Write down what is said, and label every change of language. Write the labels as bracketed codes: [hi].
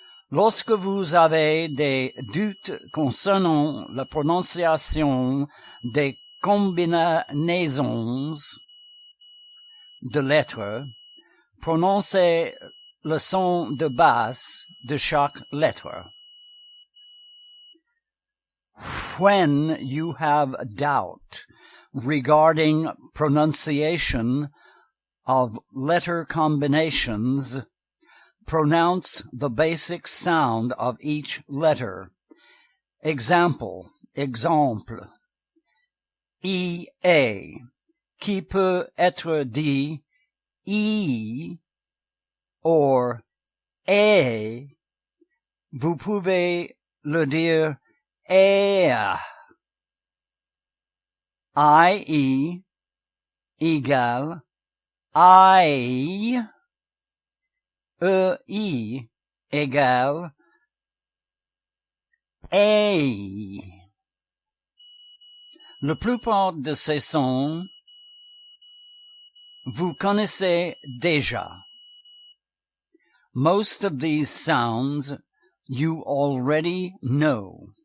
[fr] Lorsque vous avez des doutes concernant la prononciation des combinaisons de lettres, prononcez le son de basse de chaque lettre. [en] When you have doubt regarding pronunciation of letter combinations, pronounce the basic sound of each letter. [fr] Exemple, exemple. I-A, qui peut être dit I or E. Vous pouvez le dire EA. I-E égale I. E-I égale A. La plupart de ces sons, vous connaissez déjà. [en] Most of these sounds you already know.